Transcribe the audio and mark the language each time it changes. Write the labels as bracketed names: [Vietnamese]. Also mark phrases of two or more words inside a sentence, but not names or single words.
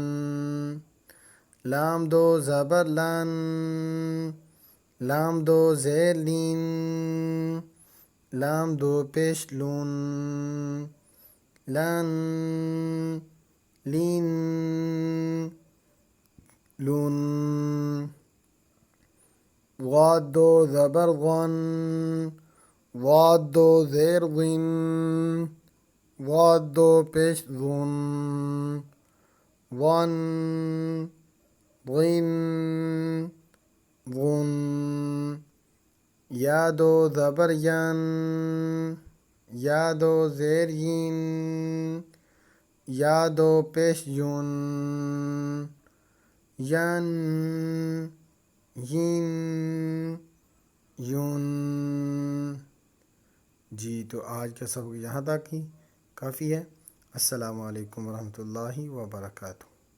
[Urdu] لام دو زبر لن، لام دو زیر لین، لام دو پیش لون، لن، لین، لون. غاد دو زبر غن، غاد دو زیر غن، غاد دو پیش غن، غن، غن، غن. یا دو زبر ین، یا دو زیر ین، یا دو پیش یون، ین، ین، یون. جی تو آج کا سبق یہاں تک ہی کافی ہے. [Arabic] السلام علیکم ورحمۃ اللہ وبرکاتہ.